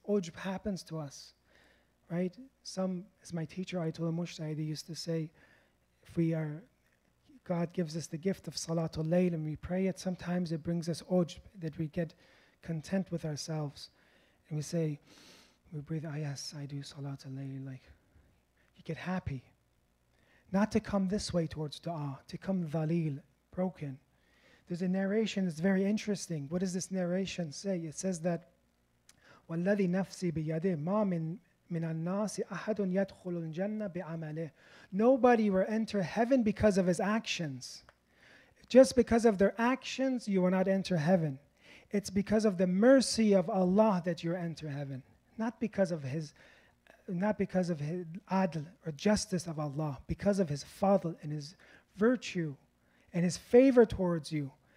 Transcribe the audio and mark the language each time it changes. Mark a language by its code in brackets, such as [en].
[en] Ujb happens to us, right? As my teacher, Ayatollah Mushtahidi, used to say, God gives us the gift of Salatul Layl and we pray it, sometimes it brings us ujb, that we get content with ourselves. And we say, we breathe, yes, I do Salatul Layl, like, you get happy. Not to come this way towards dua, to come dhalil, broken. There's a narration that's very interesting. What does this narration say? It says that, [ar] وَالَّذِي نَفْسِي بِيَدِهِ مَا مِنْ النَّاسِ أَحَدٌ يَدْخُلُ الْجَنَّةَ بِعَمَلِهِ. [en] Nobody will enter heaven because of his actions. Just because of their actions, you will not enter heaven. It's because of the mercy of Allah that you enter heaven. Not because of his adl or justice of Allah, because of his fadl and his virtue and his favor towards you.